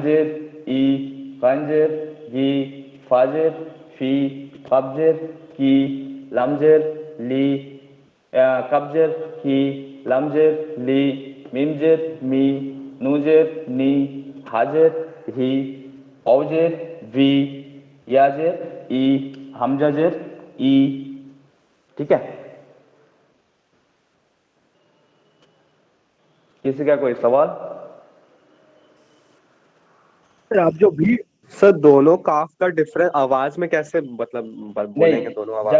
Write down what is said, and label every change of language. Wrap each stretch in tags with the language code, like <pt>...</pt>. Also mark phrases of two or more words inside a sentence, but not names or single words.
<hi>जेर ई, काइन जेर गी, फा जेर फी, कब जेर की, लम जेर ली, कब जेर की, लम जेर ली, मीम जेर मी, नू जेर नी, हा जेर ही, औ जेर वी, या जेर ई, हमजा जेर ई, ठीक है? किसी का कोई सवाल? सर आप जो भी सर दोनों काफ का डिफरेंस आवाज में कैसे मतलब बोलेंगे नहीं, दोनों आवाज</hi>